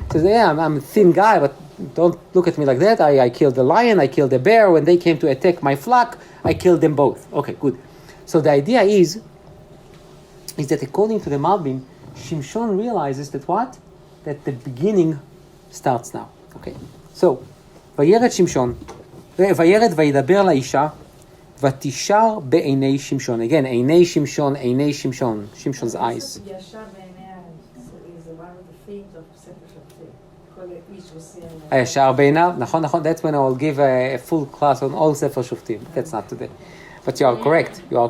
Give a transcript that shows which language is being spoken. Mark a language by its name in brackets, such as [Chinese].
[English] He says, yeah, I'm a thin guy, but don't look at me like that. I killed the lion, I killed the bear. When they came to attack my flock, I killed them both. Okay, good. So the idea is that according to the Malbim, Shimshon realizes that what? That the beginning starts now. Okay. [Hebrew] So, וירד שמשון, וירד וידבר לאישה, ותישר בעיני שמשון. [English] Again, [Hebrew] עיני שמשון, [English] Shimshon's eyes. [Hebrew] ישר בעיניה, זה [English] one of the themes of ספר שופטים. [Hebrew] כל איש עושה... הישר בעיניו, נכון, [English] that's when I will give a full class on all ספר שופטים. That's not today. But you are correct.